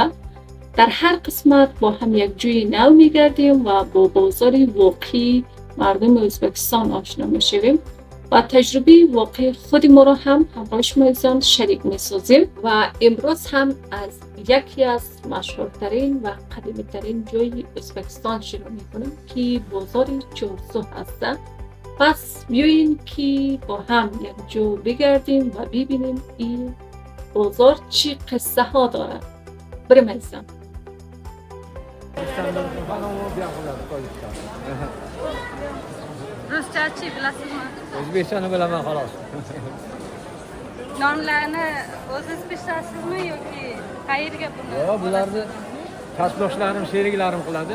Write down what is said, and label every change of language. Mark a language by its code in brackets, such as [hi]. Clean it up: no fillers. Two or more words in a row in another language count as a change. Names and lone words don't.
[fa] در هر قسمت با هم یک جوی نو میگردیم و با بازار واقعی مردم ازبکستان آشنا میشویم و تجربه واقعی خود ما را هم همراه شما شریک میسازیم و امروز هم از یکی از مشهورترین و قدیمی ترین جای ازبکستان شروع میکنیم که بازار چارسو هست. پس بیایین که با هم یک جو بگردیم و ببینیم این بازار چی قصه ها داره. بریم عزیزم. [uz] Ruscha chi bilasizmi? O'zbekchani bilaman xolos. Nomlarni o'zingiz pishdasizmi yoki qayerga buni? Yo'q, bularni kasbdoshlarim, sheriklarim qiladi.